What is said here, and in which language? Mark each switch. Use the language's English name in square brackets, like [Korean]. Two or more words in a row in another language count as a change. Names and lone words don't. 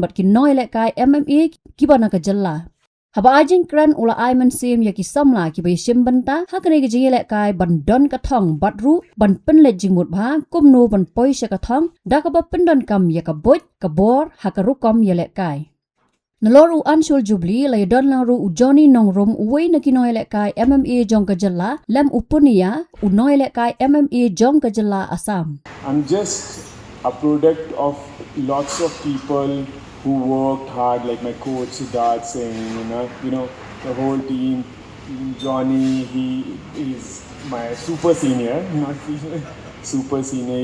[Khasi] bat ki no Ïalehkai MMA ki bana ka jalla haba ajing kran ula ai Mynsiem ya ki Samla ki bai sim banta ha kadai kajing Ïalehkai ban don ka Thong bat ru ban pen le jing mut bha kum no ban poi sha ka Thong da ka ba pen don kam ya ka boj ka bor ha ka ru kom Ïalehkai Naloru Anshul Jubli lay don laru u Johnny Nongrum uwe na ki no Ïalehkai MMA jong ka jalla lam upunia u no Ïalehkai MMA jong ka jalla Assam. [English] I'm just a product of lots of people who worked hard, like my coach Siddharth saying, the whole team. Johnny, he is my super senior, not senior, super senior.